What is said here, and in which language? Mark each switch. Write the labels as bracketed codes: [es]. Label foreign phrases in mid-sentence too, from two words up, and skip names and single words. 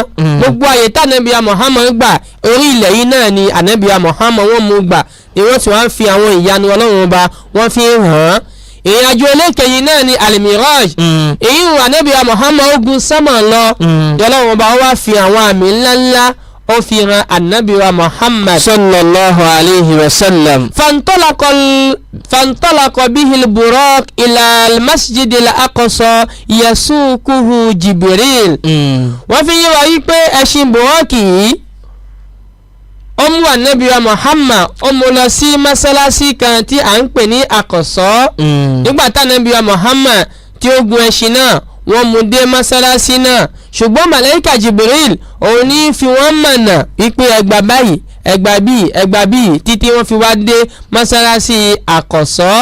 [yo] gbogbo àyè tá ànábì wa Muhammad gbà orí ilẹ̀ yìí náà ni ànábì wa Muhammad wọ́n mú gbà ni wọ́n sì wá ń fi àwọn ìyanu ọlọ́run ọba wọ́n fi hàn án. ìrìnàjò elékèyí náà ni al-Miraj. èyí ń ànábì wa Muhammad ó gun sánmà lọ ọlọ́run ọba wá fi àwọn àmì ńláńlá ó fi hàn ànábì wa Muhammad [ar] صلى الله عليه وسلم. فانطلق به البراق إلى المسجد الأقصى يسوقه جبريل. [yo] wọ́n fi yé wa yí pé ẹṣin Buraq yìí ó mú ànábì wa Muhammad ó mú lọ sí mọ́sálásí kan tí à ń pè ní Aqsa. nígbà tá ànábì wa Muhammad tí ó gun ẹṣin náà wọ́n mú dé mọ́sálásí náà ṣùgbọ́n màláíkà Jibril òun ní fi wọ́n mọ̀nà wípé ẹgbà báyìí ẹgbà bíi títí wọ́n fi wá dé mọ́sálásí Aqsa.